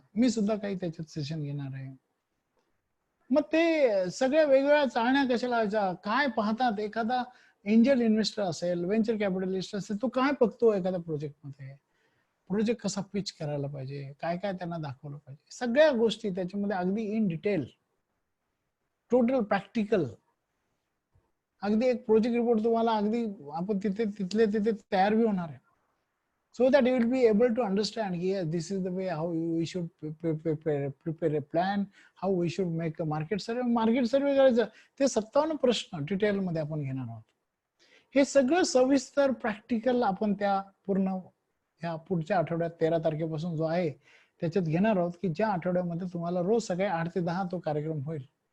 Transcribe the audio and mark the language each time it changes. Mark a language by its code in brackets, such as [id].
[mr] मी सुद्धा काही त्याच्यात सेशन घेणार आहे. मग ते सगळ्या वेगवेगळ्या चाळण्या कशा लावायच्या, काय पाहतात एखादा एंजल इन्व्हेस्टर असेल, व्हेंचर कॅपिटलिस्ट असेल, तो काय बघतो एखाद्या प्रोजेक्टमध्ये, प्रोजेक्ट कसा पिच करायला पाहिजे, काय काय त्यांना दाखवलं पाहिजे, सगळ्या गोष्टी त्याच्यामध्ये अगदी इन डिटेल, टोटल प्रॅक्टिकल. अगदी एक प्रोजेक्ट रिपोर्ट तुम्हाला अगदी आपण तिथले तिथे तयार बी होणार आहे. [en] So that you will be able to understand, yes, this is the way how we should prepare a plan, how we should make a market survey. [mr] Market सर्वे करायचं ते 57 प्रश्न डिटेल मध्ये आपण घेणार आहोत. हे सगळं सविस्तर प्रॅक्टिकल आपण त्या पूर्ण ह्या पुढच्या आठवड्यात 13 तारखेपासून जो आहे त्याच्यात घेणार आहोत, की ज्या आठवड्यामध्ये तुम्हाला रोज सकाळी 8 ते 10 तो कार्यक्रम होईल.